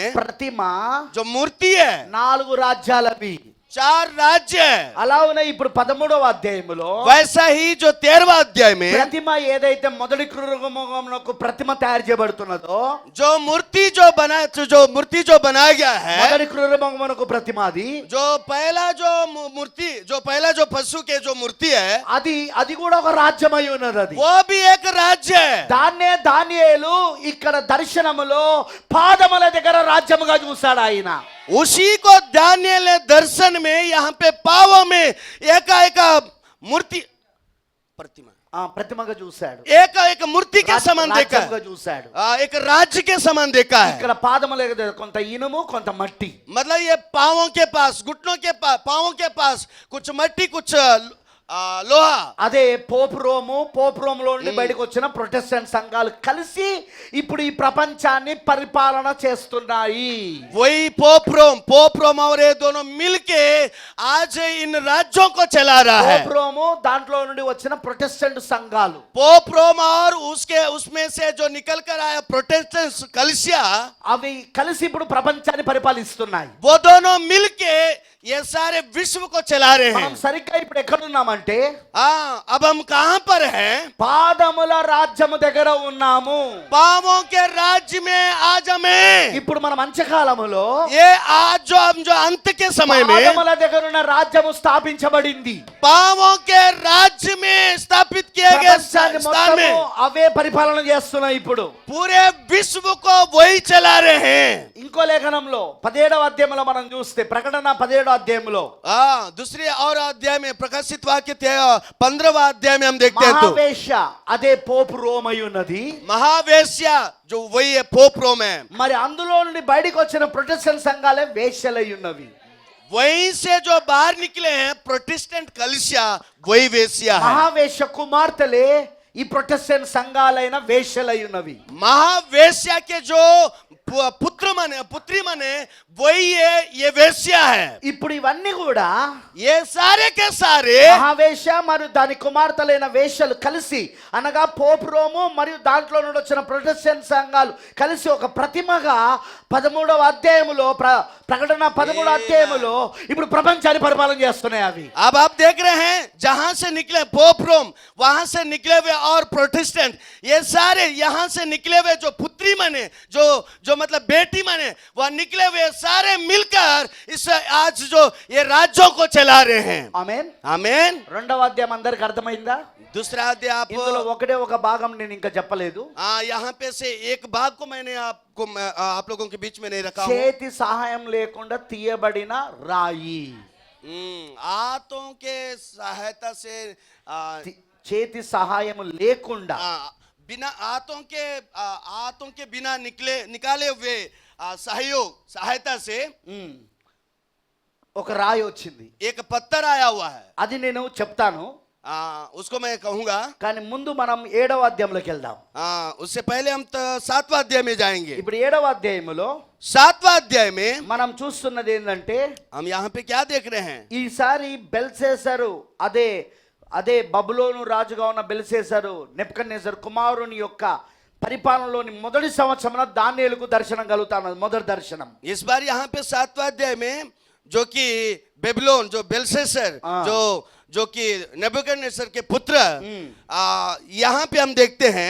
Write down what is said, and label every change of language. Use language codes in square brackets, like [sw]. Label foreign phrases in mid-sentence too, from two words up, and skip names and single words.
[te] ప్రతిమ [hi] जो मूर्ति है [te] 4 రాజ్యాలవి, [hi] 4 राज्य है। [te] అలా ఉన్నాయి. ఇప్పుడు 13వ అధ్యాయములో [hi] वैसा ही जो 13वां अध्याय में [te] ప్రతిమ ఏదైతే మొదటి క్రూరమృగమునకు ప్రతిమ తయారు చేయబడుతున్నదో, [hi] जो मूर्ति जो बनाया गया है, [te] మొదటి క్రూరమృగమునకు ప్రతిమ అది [hi] जो पहला जो पशु के जो मूर्ति है [te] అది కూడా ఒక రాజ్యమై ఉన్నది. అది [hi] वो भी एक राज्य है। [te] దాన్నే దానియేలు ఇక్కడ దర్శనములో పాదముల దగ్గర రాజ్యముగా చూశాడు ఆయన. [hi] उसी को दानिएल ने दर्शन में यहाँ पे पावों में एक मूर्ति [te] ప్రతిమగా చూశాడు. [hi] एक मूर्ति के समान देखा है, [te] చూశాడు. [hi] एक राज्य के समान देखा है। [te] ఇక్కడ పాదముల దగ్గర కొంత ఇనుము కొంత మట్టి. [hi] मतलब ये पावों के पास, घुटनों के पास, पावों के पास कुछ मट्टी कुछ लोहा. [te] అదే పోపు రోములో నుండి బయటకు వచ్చిన ప్రొటెస్టెంట్ సంఘాలు కలిసి ఇప్పుడు ఈ ప్రపంచాన్ని పరిపాలన చేస్తున్నాయి. [hi] वही पोप रोम और ये दोनों मिलके आज इन राज्यों को चला रहा है। [te] పోపు రోము దాంట్లో నుండి వచ్చిన ప్రొటెస్టెంట్ సంఘాలు, [hi] पोप रोम और उसमें से जो निकल कर आया प्रोटेस्टेंट कलीसिया, [te] అవి కలిసి ఇప్పుడు ప్రపంచాన్ని పరిపాలిస్తున్నాయి. [hi] वो दोनों मिलके ये सारे विश्व को चला रहे [te] మనం [hi] हैं। [te] సరిగ్గా ఇప్పుడు ఎక్కడున్నామంటే [hi] अब हम कहां पर हैं? [te] పాదముల రాజ్యము దగ్గర ఉన్నాము. [hi] पावों के राज्य में आज हमें, [te] ఇప్పుడు మనం అంత్యకాలములో [hi] ये आज जो हम जो अंत के समय में [te] పాదముల దగ్గర ఉన్న రాజ్యము స్థాపించబడింది. [hi] पावों के राज्य में स्थापित किए गए [te] ప్రపంచాన్ని [hi] स्थान में [te] మొత్తము అవే పరిపాలన చేస్తున్నాయి. ఇప్పుడు [hi] पूरे विश्व को वही चला रहे हैं। [te] ఇంకో లేఖనంలో 17వ అధ్యాయంలో మనం చూస్తే, ప్రకటన 17వ అధ్యాయంలో [hi] दूसरे और अध्याय में प्रकाशित वाक्य 15वां अध्याय में हम देखते हैं तो [te] మహావేశ్య అదే పోపు రోమ్ అయి ఉన్నది. [hi] महावेश्या जो वही है पोप रोम है। [te] మరి అందులో నుండి బయటికి వచ్చిన ప్రొటెస్టెంట్ సంఘాలే వేశ్యలై ఉన్నవి. [hi] वहीं से जो बाहर निकले हैं प्रोटेस्टेंट कलीसिया वही वेश्या है। [te] మహావేశ్య కుమార్తెలే ఈ ప్రొటెస్టెంట్ సంఘాలైన వేశ్యలై ఉన్నవి. [hi] महावेश्या के जो पुत्री मने वही है ये वेश्या है। [te] ఇప్పుడు ఇవన్నీ కూడా [hi] ये सारे के सारे [te] మహావేశ్య మరియు దాని కుమార్తెలైన వేశ్యలు కలిసి, అనగా పోపు రోము మరియు దాంట్లో నుండి వచ్చిన ప్రొటెస్టెంట్ సంఘాలు కలిసి ఒక ప్రతిమగా 13వ అధ్యాయములో ప్రకటన 13వ అధ్యాయములో ఇప్పుడు ప్రపంచాన్ని పరిపాలన చేస్తున్నాయి అవి. [hi] अब आप देख रहे हैं जहां से निकले पोप रोम, वहां से निकले हुए और प्रोटेस्टेंट, ये सारे यहां से निकले हुए जो पुत्री मने जो मतलब बेटी माने वह निकले हुए सारे मिलकर इस आज जो ये राज्यों को चला रहे हैं। [te] ఆమేన్. [hi] आमीन। [te] రెండవ అధ్యాయం అందరికి అర్థమైందా? [hi] दूसरा अध्याय आप [te] ఇందులో ఒకటే ఒక భాగం నేను ఇంకా చెప్పలేదు. [hi] यहाँ पे से एक भाग को मैंने आप लोगों के बीच में नहीं रखा हूं। [te] చేతి సహాయం లేకుండా తీయబడిన రాయి. [hi] हाथों के सहायता से [te] చేతి సహాయం లేకుండా [hi] बिना हाथों के बिना निकाले हुए सहयोग सहायता से [te] ఒక రాయి వచ్చింది. [hi] एक पत्थर आया हुआ है। [te] అది నేను చెప్తాను. [hi] उसको मैं कहूंगा, [te] కానీ ముందు మనం 7వ అధ్యాయంలోకి వెళ్దాం. [hi] उससे पहले हम 7वां अध्याय में जाएंगे। [te] ఇప్పుడు 7వ అధ్యాయములో [hi] 7वां अध्याय में [te] మనం చూస్తున్నది ఏంటంటే [hi] हम यहाँ पे क्या देख रहे हैं? [te] ఈసారి బెల్షస్సరు అదే బబులోను రాజుగా ఉన్న బెల్షస్సరు నెబుకద్నెజరు కుమారుని యొక్క పరిపాలనలోని మొదటి సంవత్సరమున దానియేలుకు దర్శనం కలుగుతాను. మొదటి దర్శనం. [hi] इस बार यहाँ पे 7वां अध्याय में जो कि बेबीलोन जो बेल्शस्सर जो कि नेबुकदनेस्सर के पुत्र यहाँ पे हम देखते हैं।